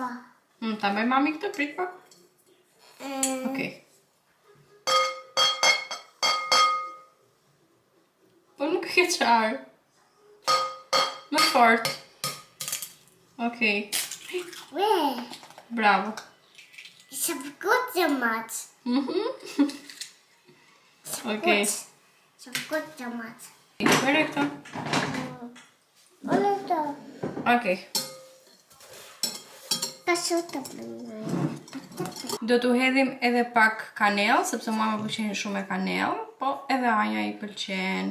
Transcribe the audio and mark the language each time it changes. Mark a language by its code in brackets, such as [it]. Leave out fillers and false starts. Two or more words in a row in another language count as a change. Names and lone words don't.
[sq] Ta bëj mami këtë, prit pak. Okej. Po nuk e qarë. Më fort. Okej. Bravo. [de] Ich habe gut gemacht. [sq] Okej. [de] Ich habe gut gemacht. [sq] Bëre këto. Okej. Do t'u hedhim edhe pak kanell, sepse mua më pëlqen shumë e kanell, po edhe Anja i pëlqen.